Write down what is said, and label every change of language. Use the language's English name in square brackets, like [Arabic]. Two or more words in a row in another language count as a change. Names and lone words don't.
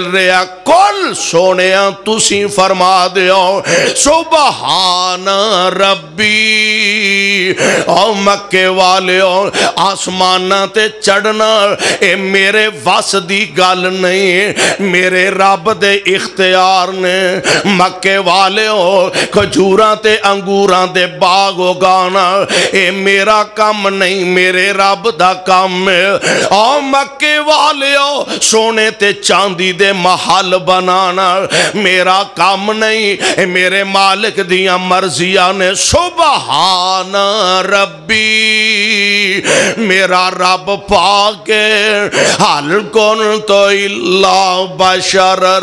[Punjabi] رہا، کل سونیاں تسی فرما دیو [Arabic] سبحان ربی، [Punjabi] او مکے والے آسمانہ تے چڑھنا اے میرے وس دی گل نہیں، میرے رب دے اختیار نے، مکے والے کھجوراں تے انگوراں دے باغ اگانا اے میرا کام نہیں، میرے رب دا کام ہے، او مکے والے سونے تے چاندی دے محل بنانا میرا کام نہیں، اے میرے مالک دیاں مرضیاں نے، [Arabic] سبحان ربی [Punjabi] میرا رب پاک [Arabic] حل کنت الا بشر